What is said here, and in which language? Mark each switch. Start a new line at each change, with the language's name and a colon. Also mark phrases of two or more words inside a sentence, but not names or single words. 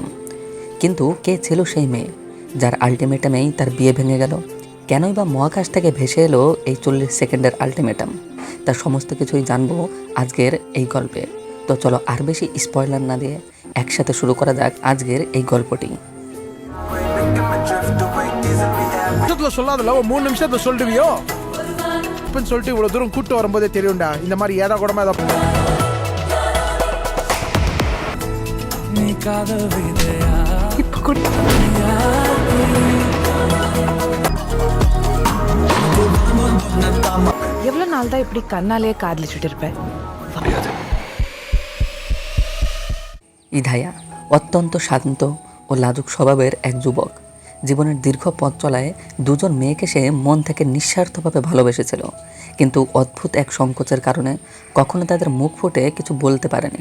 Bangla: কিন্তু কে ছিল সেই মেয়ে যার আলটিমেটামেই তার বিয়ে ভেঙে গেল? কেনই বা মহাকাশ থেকে ভেসে এলো এই 40 সেকেন্ডের আলটিমেটাম? তার সমস্ত কিছুই জানবো আজকের এই গল্পে। তো চলো আর বেশি স্পয়লার না দিয়ে একসাথে শুরু করা যাক আজকের এই গল্পটি।
Tamil: நிமிஷத்துல சொல்லாதல ஒரு 3 நிமிஷத்துல சொல்லிடுவியோ? இப்பன்னு சொல்லிட்டு இவ்வளவு தூரம் கூட்டு வரும்போதே தெரியும்டா இந்த மாதிரி ஏதா கூடமா ஏதா எவ்வளவு நாள் தான் இப்படி கண்ணாலேயே காதலிச்சுட்டு இருப்பேன்?
Bangla: ইধায়া অত্যন্ত শান্ত ও লাজুক স্বভাবের এক যুবক। জীবনের দীর্ঘ পথ চলায় দুজন মেয়েকে সে মন থেকে নিঃস্বার্থভাবে ভালোবেসেছিল, কিন্তু অদ্ভুত এক সংকোচের কারণে কখনো তাদের মুখ ফুটে কিছু বলতে পারেনি।